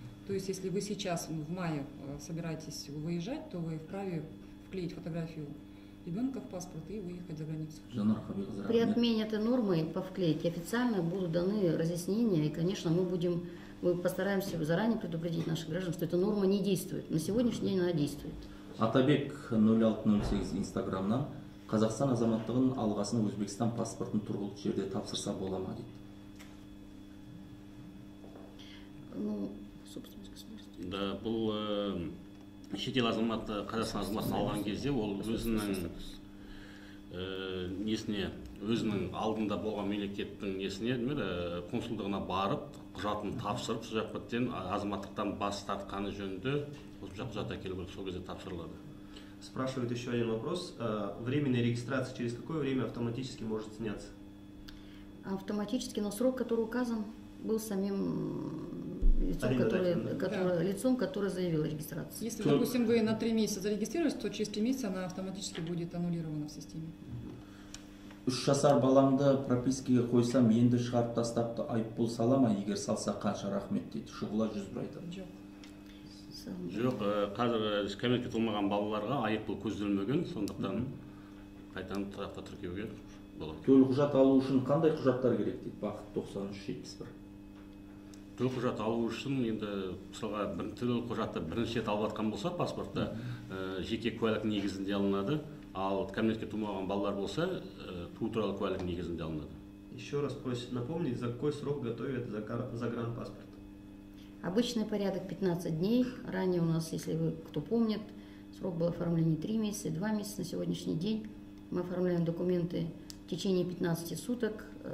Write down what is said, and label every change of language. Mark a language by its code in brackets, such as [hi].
[ru] То есть, если вы сейчас в мае собираетесь выезжать, то вы вправе вклеить фотографию ребенка в паспорт и выехать за границу. При отмене этой нормы по вклейке официально будут даны разъяснения, и, конечно, мы постараемся заранее предупредить наших граждан, что эта норма не действует. На сегодняшний день она действует. [kk] Атабек 0608 Инстаграмнан Қазақстан азаматтығын алғасын Өзбекстан паспортын тұрғылықты жерде тапсырса бола ма дейді. [ru] Ну, собственность государства. [kk] Да, бұл шетел азаматы Қазақстан азаматын алған кезде ол өзінің несіне, өзінің алдында болған мемлекеттің несіне, консулдығына барып, құжатын тапсырып, сол жақтан азаматтықтан бас тартқаны жөнінде қосымша құжат әкелу керек, сол кезде тапсырылады. [ru] Спрашивает еще один вопрос. Временная регистрация через какое время автоматически может сняться? Автоматически, но срок, который указан, был самим лицом, которое заявило регистрацию. Если, допустим, вы на 3 месяца зарегистрировались, то через 3 месяца она автоматически будет аннулирована в системе. [kk] 3 жасар баламды пропискаға қойсам, енді шығарып тастапты, айыппұл сала ма, егер салса қанша, рахмет дейді. Шұғыла 100 бір айтады. Жоқ, қазір кәмелетке толмаған балаларға айыппұл көзделмеген, сондықтан қайтадан тұрақты тіркеуге болады. Төлқұжат алу үшін қандай құжаттар керек дейді, Бақыт 9371. Төлқұжат алу үшін енді мысалға төлқұжатты бірінші рет алып жатқан болса паспортты жеке куәлік негізінде алынады, ал кәмелетке толмаған балалар болса туу туралы куәлік негізінде алынады. [ru] Еще раз просит напомнить, за какой срок готовят загранпаспорт? Обычный порядок 15 дней. Ранее у нас, если вы кто помнит, срок был оформления 3 месяца, 2 месяца. На сегодняшний день мы оформляем документы в течение 15 суток.